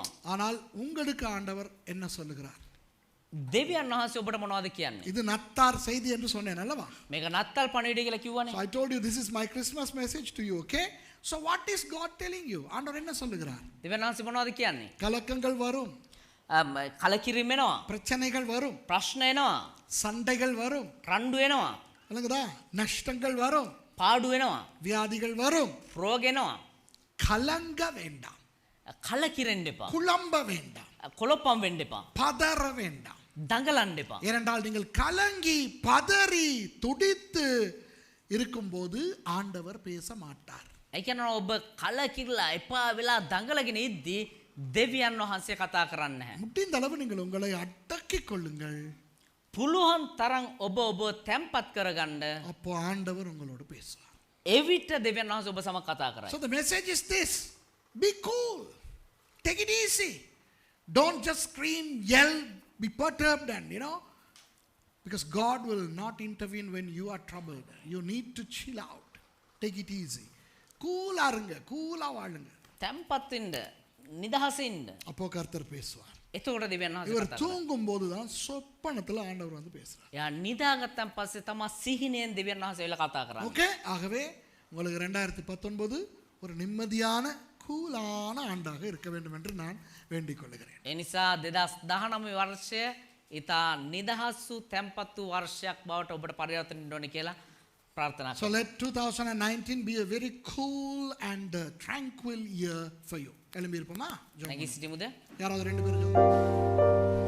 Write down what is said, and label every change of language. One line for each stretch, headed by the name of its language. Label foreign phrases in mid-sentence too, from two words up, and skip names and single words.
Tamil: ஆனால் உங்களுக்கு ஆண்டவர் என்ன சொல்லுகிறார்?
Sinhala: දෙවියන් වහන්සේ ඔබට මොනවද කියන්නේ?
Tamil: இது நத்தார் செய்தி என்று சொன்னேன் அல்லவா?
Sinhala: මේක නත්තල් පණිවිඩය කියලා කිව්වනේ.
English: So I told you this is my Christmas message to you, okay? So what is God telling you?
Tamil: ஆண்டவர் என்ன சொல்லுகிறார்?
Sinhala: දෙවියන් වහන්සේ මොනවද කියන්නේ?
Tamil: கலக்கங்கள் வரும்,
Sinhala: කලකිරීම එනවා.
Tamil: பிரச்சனைகள் வரும்,
Sinhala: ප්‍රශ්න එනවා.
Tamil: சண்டைகள் வரும்,
Sinhala: රණ්ඩු එනවා.
Tamil: இல்லைங்கதா? நஷ்டங்கள் வரும்,
Sinhala: පාඩු එනවා.
Tamil: வியாதிகள் வரும்.
Sinhala: රෝග එනවා.
Tamil: கலங்க வேண்டாம்,
Sinhala: කලකිරෙන්න එපා.
Tamil: குழம்ப வேண்டாம்,
Sinhala: කොළොප්පම් වෙන්න එපා.
Tamil: பதற வேண்டாம்.
Sinhala: දඟලන්න එපා.
Tamil: ஏனென்றால் நீங்கள் கலங்கி பதறி துடித்து இருக்கும்போது ஆண்டவர் பேச மாட்டார்.
Sinhala: ඒ කියනවා ඔබ කලකිරලා එපා වෙලා දඟලගෙන ඉද්දී දෙවියන් වහන්සේ කතා කරන්නේ නැහැ.
Tamil: முடிந்த அளவு நீங்கள் உங்களை அடக்கிக் கொள்ளுங்கள்.
Sinhala: පුළුවන් තරම් ඔබ තැම්පත් කරගන්න.
Tamil: அப்போ ஆண்டவர் உங்களோடு பேசுவார்.
Sinhala: එවිට දෙවියන් වහන්සේ ඔබ සමග කතා කරයි.
English: So the message is this: be cool, take it easy, don't just scream, yell, be perturbed, and because God will not intervene when you are troubled. You need to chill out, take it easy,
Tamil: cool ஆருங்க, கூலா வாழுங்க.
Sinhala: තැම්පත් වෙන්න, නිදහසේ ඉන්න.
Tamil: அப்போ கர்த்தர் பேசுவார்.
Sinhala: එතකොට දෙවියන් වහන්සේ
Tamil: இவர்
Sinhala: කතා කරයි.
Tamil: தூங்கும் போதுதான் சொப்பனத்துல ஆண்டவர் வந்து பேசுறார்.
Sinhala: යා නිදාගත්තන් පස්සේ තමයි සිහිනෙන් දෙවියන් වහන්සේ වෙලා කතා කරන්නේ.
Tamil: ஓகே, ஆகவே உங்களுக்கு 2019 ஒரு நிம்மதியான கூலான ஆண்டாக இருக்க வேண்டும் என்று நான் வேண்டிக் கொள்கிறேன்.
Sinhala: ඒ නිසා 2019 වර්ෂය ඉතා නිදහස් වූ තැම්පත් වූ වර්ෂයක් බවට ඔබට පරිවර්තන වෙන්න ඕනේ කියලා ප්‍රාර්ථනා
English: So
Sinhala: කරනවා.
English: let 2019 be a very cool and tranquil year for you.
Tamil: எழும்பி இருப்போமா?
Sinhala: නැගී සිටිමුද?
Tamil: யாராவது ரெண்டு பேரும்